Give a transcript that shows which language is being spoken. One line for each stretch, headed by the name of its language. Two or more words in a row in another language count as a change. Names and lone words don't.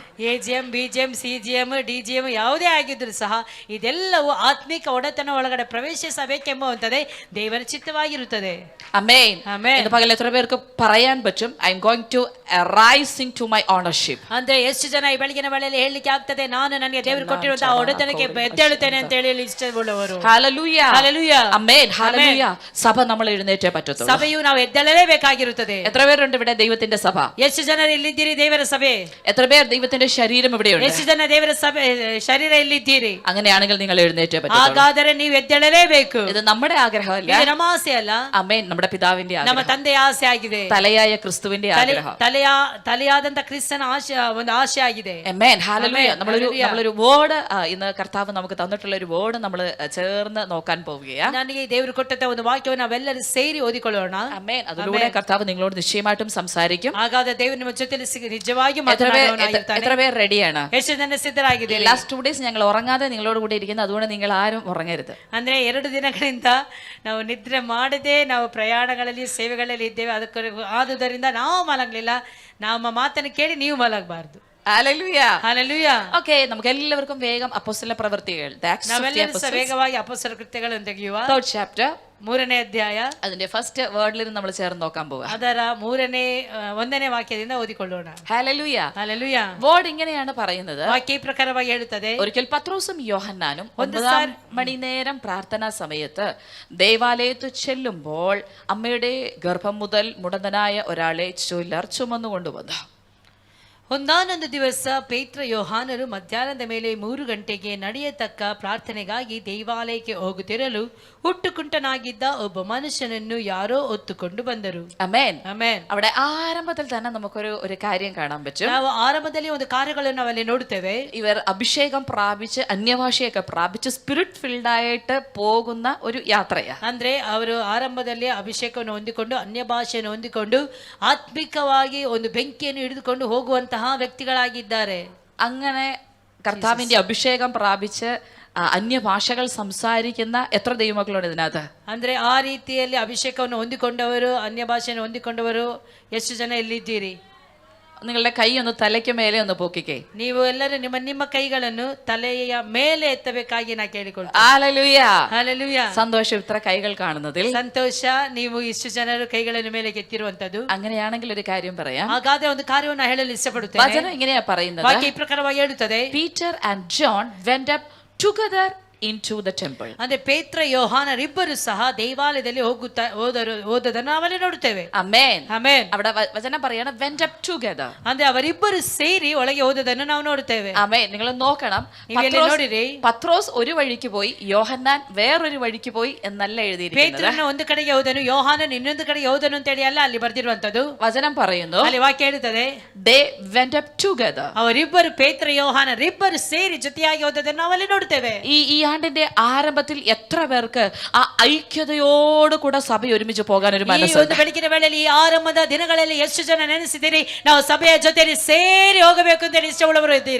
Kannada: AGM, BGM, CGM, DGM ಯಾವುದೇ ಆಗಿದ್ರು ಸಹ ಇದೆಲ್ಲವೂ ಆತ್ಮಿಕ ಒಡೆತನ ಒಳಗಡೆ ಪ್ರವೇಶಿಸಬೇಕೆಂಬುವಂತದೇ ದೇವರ ಚಿತ್ತವಾಗಿರುತ್ತದೆ.
Malayalam: ആമേൻ. ആമേൻ. ഇന്ന് പകൽ എത്ര പേർക്ക് പറയാൻ പറ്റും,
English: I am going to rise into my ownership?
Kannada: ಅಂದ್ರೆ ಎಷ್ಟು ಜನ ಈ ಬೆಳಗಿನ ವೇಳೆಯಲ್ಲಿ ಹೇಳಲಿಕ್ಕೆ ಆಗ್ತದೆ, ನಾನು ನನಗೆ ದೇವರು ಕೊಟ್ಟಿರುವಂತಹ ಒಡೆತನಕ್ಕೆ ಎದ್ದೇಳುತ್ತೇನೆ ಅಂತ ಹೇಳಿ ಇಷ್ಟವುಳ್ಳವರು?
Malayalam: ഹല്ലേലൂയ. ഹല്ലേലൂയ. ആമേൻ. ഹല്ലേലൂയ. സഭ നമ്മൾ എഴുന്നേറ്റേ പറ്റത്തുള്ളൂ.
Kannada: ಸಭೆಯು ನಾವು ಎದ್ದೇಳಲೇಬೇಕಾಗಿರುತ್ತದೆ.
Malayalam: എത്ര പേരുണ്ട് ഇവിടെ ദൈവത്തിന്റെ സഭ?
Kannada: ಎಷ್ಟು ಜನರು ಇಲ್ಲಿದ್ದೀರಿ ದೇವರ ಸಭೆ?
Malayalam: എത്ര പേർ ദൈവത്തിന്റെ ശരീരം ഇവിടെയുണ്ട്?
Kannada: ಎಷ್ಟು ಜನ ದೇವರ ಸಭೆ ಶರೀರ ಇಲ್ಲಿದ್ದೀರಿ?
Malayalam: അങ്ങനെയാണെങ്കിൽ നിങ്ങൾ എഴുന്നേറ്റേ പറ്റൂ.
Kannada: ಹಾಗಾದರೆ ನೀವು ಎದ್ದೇಳಲೇಬೇಕು.
Malayalam: ഇത് നമ്മുടെ ആഗ്രഹമല്ല,
Kannada: ಇದು ನಮ್ಮ ಆಸೆ ಅಲ್ಲ,
Malayalam: ആമേൻ, നമ്മുടെ പിതാവിന്റെ
Kannada: ನಮ್ಮ
Malayalam: ആഗ്രഹം,
Kannada: ತಂದೆಯ ಆಸೆ ಆಗಿದೆ.
Malayalam: തലയായ ക്രിസ്തുവിന്റെ ആഗ്രഹം,
Kannada: ತಲೆಯಾದಂತ ಕ್ರಿಸ್ತನ ಆಶೆ, ಒಂದು ಆಶೆ ಆಗಿದೆ.
Malayalam: ആമേൻ. ഹല്ലേലൂയ. നമ്മളൊരു വേർഡ് ഇന്ന് കർത്താവ് നമുക്ക് തന്നിട്ടുള്ള ഒരു വേർഡ് നമ്മൾ ചേർന്ന് നോക്കാൻ പോവുകയാണ്.
Kannada: ನನಗೆ ದೇವರು ಕೊಟ್ಟಂತ ಒಂದು ವಾಕ್ಯವನ್ನು ನಾವೆಲ್ಲರೂ ಸೇರಿ ಓದಿಕೊಳ್ಳೋಣ.
Malayalam: ആമേൻ. അതിലൂടെ കർത്താവ് നിങ്ങളോട് നിശ്ചയമായിട്ടും സംസാരിക്കും.
Kannada: ಹಾಗಾದ್ರೆ ದೇವರು ನಿಮ್ಮ ಜೊತೆ ನಿಜವಾಗಿ
Malayalam: എത്ര പേർ റെഡിയാണ്?
Kannada: ಎಷ್ಟು ಜನ ಸಿದ್ಧರಾಗಿದ್ದೀರಿ?
English: last 2 days
Malayalam: ഞങ്ങൾ ഉറങ്ങാതെ നിങ്ങളോട് കൂടി ഇരിക്കുന്നത്, അതുകൊണ്ട് നിങ്ങൾ ആരും ഉറങ്ങരുത്.
Kannada: ಅಂದ್ರೆ 2 ದಿನಗಳಿಂದ ನಾವು ನಿದ್ರೆ ಮಾಡದೆ ನಾವು ಪ್ರಯಾಣಗಳಲ್ಲಿ ಸೇವೆಗಳಲ್ಲಿ ಇದ್ದೇವೆ. ಆದುದರಿಂದ ನಾವು ಮಲಗಲಿಲ್ಲ. ನಮ್ಮ ಮಾತನ್ನು ಕೇಳಿ ನೀವು ಮಲಗಬಾರದು.
Malayalam: ഹല്ലേലൂയ.
Kannada: ಹಲ್ಲೆಲೂಯ.
Malayalam: ഓക്കേ, നമുക്ക് എല്ലാവർക്കും വേഗം അപ്പോസ്തല പ്രവൃത്തികൾ,
Kannada: ನಾವೆಲ್ಲರೂ ವೇಗವಾಗಿ ಅಪೊಸ್ತಲರ ಕೃತ್ಯಗಳನ್ನು ತೆಗೆಯುವ.
English: 3rd chapter,
Kannada: 3ನೇ ಅಧ್ಯಾಯ,
Malayalam: അതിന്റെ
English: first word
Malayalam: നമ്മൾ ചേർന്ന് നോക്കാൻ പോവാ.
Kannada: ಅದರ 1ನೇ വാക്ಯದಿಂದ ಓದಿಕೊಳ್ಳೋಣ.
Malayalam: ഹല്ലേലൂയ.
Kannada: ಹಲ್ಲೆಲೂಯ.
Malayalam: വേർഡ് ഇങ്ങനെയാണ് പറയുന്നത്.
Kannada: ವಾಕ್ಯ ಈ ಪ್ರಕಾರವಾಗಿ ಹೇಳುತ್ತದೆ.
Malayalam: ഒരിക്കൽ പത്രോസും യോഹന്നാനും 9 മണിനേരം പ്രാർത്ഥനാ സമയത്ത് ദേവാലയത്തിൽ ചെല്ലുമ്പോൾ അമ്മയുടെ ഗർഭം മുതൽ മുടന്തനായ ഒരാളെ ചിലർ ചുമന്നുകൊണ്ടുവന്നു.
Kannada: ಒಂದಾನೊಂದು ದಿವಸ ಪೇತ್ರ ಯೋಹಾನರು ಮಧ್ಯಾಹ್ನದ ಮೇಲೆ 3 ಗಂಟೆಗೆ ನಡೆಯತಕ್ಕ ಪ್ರಾರ್ಥನೆಗಾಗಿ ದೇವಾಲಯಕ್ಕೆ ಹೋಗುತ್ತಿರಲು ಹುಟ್ಟುಕುಂಟನಾಗಿದ್ದ ಒಬ್ಬ ಮನುಷ್ಯನನ್ನು ಯಾರೋ ಹೊತ್ತುಕೊಂಡು ಬಂದರು.
Malayalam: ആമേൻ.
Kannada: ಆಮೆನ್.
Malayalam: അവിടെ ആരംഭത്തിൽ തന്നെ നമുക്കൊരു കാര്യം കാണാൻ പറ്റും.
Kannada: ನಾವು ಆರಂಭದಲ್ಲಿ ಒಂದು ಕಾರ್ಯಗಳನ್ನು ನಾವಲ್ಲಿ ನೋಡುತ್ತೇವೆ.
Malayalam: ഇവർ അഭിഷേകം പ്രാപിച്ച് അന്യഭാഷയൊക്കെ പ്രാപിച്ച്
English: spirit filled
Malayalam: ആയിട്ട് പോകുന്ന ഒരു യാത്രയാ.
Kannada: ಅಂದ್ರೆ ಅವರು ಆರಂಭದಲ್ಲಿ ಅಭಿಷೇಕವನ್ನು ಹೊಂದಿಕೊಂಡು ಅನ್ಯ ಭಾಷೆಯನ್ನು ಹೊಂದಿಕೊಂಡು ಆತ್ಮಿಕವಾಗಿ ಒಂದು ಬೆಂಕಿಯನ್ನು ಹಿಡಿದುಕೊಂಡು ಹೋಗುವಂತಹ ವ್ಯಕ್ತಿಗಳಾಗಿದ್ದಾರೆ.
Malayalam: അങ്ങനെ കർത്താവിന്റെ അഭിഷേകം പ്രാപിച്ച് അന്യഭാഷകൾ സംസാരിക്കുന്ന എത്ര ദൈവമക്കളുണ്ട് ഇതിനകത്ത്?
Kannada: ಅಂದ್ರೆ ಆ ರೀತಿಯಲ್ಲಿ ಅಭಿಷೇಕವನ್ನು ಹೊಂದಿಕೊಂಡವರು, ಅನ್ಯ ಭಾಷೆಯನ್ನು ಹೊಂದಿಕೊಂಡವರು ಎಷ್ಟು ಜನ ಇಲ್ಲಿದ್ದೀರಿ?
Malayalam: നിങ്ങളുടെ കൈ ഒന്ന് തലയ്ക്ക് മേലെ ഒന്ന് പൊക്കിക്കേ.
Kannada: ನೀವು ಎಲ್ಲರೂ ನಿಮ್ಮ ಕೈಗಳನ್ನು ತಲೆಯ ಮೇಲೆ ಎತ್ತಬೇಕಾಗಿ ನಾ ಕೇಳಿಕೊಳ್ತೇನೆ.
Malayalam: ഹല്ലേലൂയ.
Kannada: ಹಲ್ಲೆಲೂಯ.
Malayalam: സന്തോഷം ഇത്ര കൈകൾ കാണുന്നതിൽ.
Kannada: ಸಂತೋಷ ನೀವು ಇಷ್ಟು ಜನರು ಕೈಗಳನ್ನು ಮೇಲೆ ಎತ್ತಿರುವಂತದ್ದು.
Malayalam: അങ്ങനെയാണെങ്കിൽ ഒരു കാര്യം പറയാം.
Kannada: ಹಾಗಾದ್ರೆ ಒಂದು ಕಾರ್ಯವನ್ನು ಹೇಳಲು ಇಷ್ಟಪಡುತ್ತೇನೆ.
Malayalam: വചനം ഇങ്ങനെയാ പറയുന്നത്.
Kannada: ವಾಕ್ಯ ಈ ಪ್ರಕಾರವಾಗಿ ಹೇಳುತ್ತದೆ.
English: Peter and John went up together into the temple.
Kannada: ಅಂದ್ರೆ ಪೇತ್ರ ಯೋಹಾನರಿಬ್ಬರು ಸಹ ದೇವಾಲಯದಲ್ಲಿ ಹೋದದನ್ನು ನಾವಲ್ಲಿ ನೋಡುತ್ತೇವೆ. ಆಮೆನ್. ಆಮೆನ್.
Malayalam: അവിടെ വചനം പറയാണ്
English: went up together.
Kannada: ಅಂದ್ರೆ ಅವರಿಬ್ಬರು ಸೇರಿ ಒಳಗೆ ಹೋದದನ್ನು ನಾವು ನೋಡುತ್ತೇವೆ.
Malayalam: ആമേൻ. നിങ്ങൾ നോക്കണം,
Kannada: ನೋಡಿರಿ,
Malayalam: പത്രോസ് ഒരു വഴിക്ക് പോയി, യോഹന്നാൻ വേറൊരു വഴിക്ക് പോയി എന്നല്ല എഴുതിയിരിക്കുന്നത്.
Kannada: ಪೇತ್ರನು ಒಂದು ಕಡೆಗೆ ಹೋದನು, ಯೋಹಾನನ್ ಇನ್ನೊಂದು ಕಡೆಗೆ ಹೋದನು ಅಂತ ಹೇಳಿ ಅಲ್ಲ ಅಲ್ಲಿ ಬರ್ದಿರುವಂತದ್ದು.
Malayalam: വചനം പറയുന്നു,
Kannada: ಅಲ್ಲಿ ವಾಕ್ಯ ಹೇಳುತ್ತದೆ,
English: they went up together.
Kannada: ಅವರಿಬ್ಬರು ಪೇತ್ರ ಯೋಹಾನರಿಬ್ಬರು ಸೇರಿ ಜೊತೆಯಾಗಿ ಹೋದದನ್ನು ನಾವಲ್ಲಿ ನೋಡುತ್ತೇವೆ.
Malayalam: ഈ ആണ്ടിന്റെ ആരംഭത്തിൽ എത്ര പേർക്ക് ആ ഐക്യതയോട് കൂടെ സഭ ഒരുമിച്ച് പോകാൻ ഒരു മനസ്സുണ്ട്?
Kannada: ಬೆಳಗಿನ ವೇಳೆಯಲ್ಲಿ ಈ ಆರಂಭದ ದಿನಗಳಲ್ಲಿ ಎಷ್ಟು ಜನ ನೆನೆಸಿದ್ದೀರಿ ನಾವು ಸಭೆಯ ಜೊತೆಯಲ್ಲಿ ಸೇರಿ ಹೋಗಬೇಕು ಅಂತ ಇಷ್ಟವುಳ್ಳವರು ಇದ್ದೀರಿ?